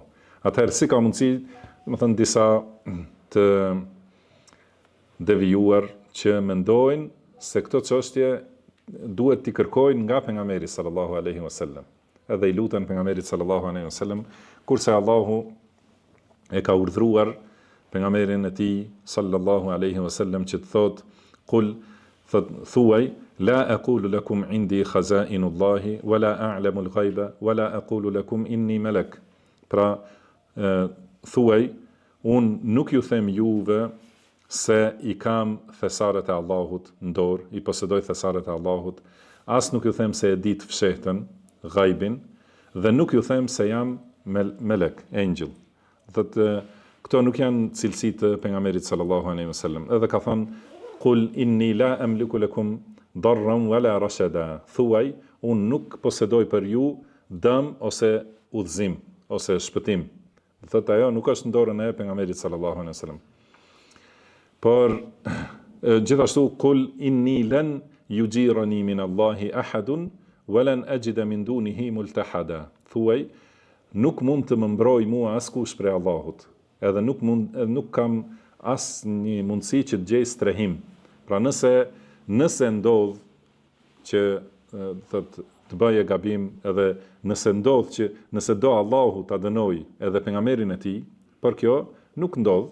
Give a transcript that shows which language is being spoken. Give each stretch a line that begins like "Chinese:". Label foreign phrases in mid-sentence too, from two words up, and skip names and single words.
Albanian: Atëherë si ka mundësi, do të thënë disa të devijuar që mendojnë se këto çështje duhet t'i kërkojnë nga pejgamberi
Arabic: صلى الله عليه وسلم.
Albanian: Edhe i luten pejgamberit
Arabic: صلى الله عليه وسلم,
Albanian: kurse Allahu e ka urdhëruar pejgamberin e tij
Arabic: صلى الله عليه وسلم
Albanian: që të thotë: "Qul thuaj
Arabic: لا أقول لكم عندي خزائن الله ولا أعلم الغيب ولا أقول لكم إني ملك."
Albanian: Pra, thuaj, unë nuk ju them juve se i kam thesaret e Allahut në dorë, i posedoj thesaret e Allahut, as nuk ju them se e di të fshehtën, ghaibin, dhe nuk ju them se jam melek, angel. Dhe këto nuk janë cilësi të pejgamberit
Arabic: صلى الله عليه وسلم.
Albanian: Edhe ka thënë:
Arabic: "قل إني لا أملك لكم ضرا ولا رشدا."
Albanian: Thuaj, unë nuk posedoj për ju dëm ose udhëzim ose shpëtim. Thotë ajo nuk është në dorën e pejgamberit
Arabic: صلى الله عليه وسلم.
Albanian: Por gjithashtu
Arabic: قل إني لن يجيرني من الله أحد ولن أجد من دونه ملتحدا.
Albanian: Thuaj, nuk mund të më mbroj mua askush prej Allahut. Edhe nuk kam asnjë mundësi që të gjej strehim. Pra nëse ndodh që thotë të bëje gabim, edhe nëse do Allahu ta dënoj edhe pejgamberin e tij, por kjo nuk ndodh.